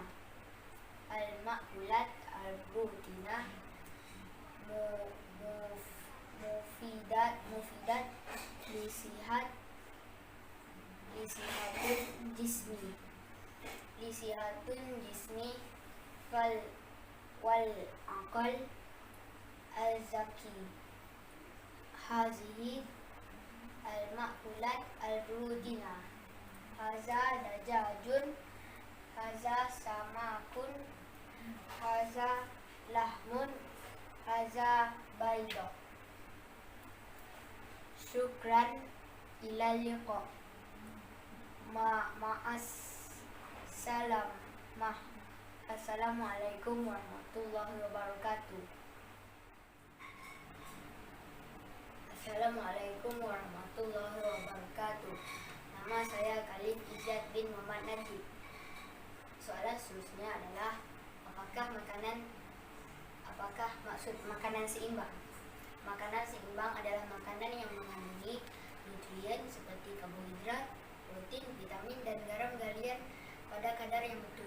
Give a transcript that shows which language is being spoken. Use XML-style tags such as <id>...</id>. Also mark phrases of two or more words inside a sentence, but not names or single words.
<ar>المأكولات البروتينة مفيدة لصحة جسم والعقل الذكي. هذه المأكولات البروتينة. هذا دجاج هذا سمك هذا لحم هذه بيضة. شكرا إلى اللقاء. مع السلامة. السلام عليكم ورحمة الله وبركاته. السلام عليكم ورحمة الله وبركاته.</ar> <ms>Nama saya Khalid Izzat bin Muhammad Najib. Soalan seterusnya adalah apakah maksud makanan seimbang? Makanan seimbang adalah makanan yang mengandungi nutrien seperti karbohidrat, protein, vitamin, dan garam galian pada kadar yang betul.</ms>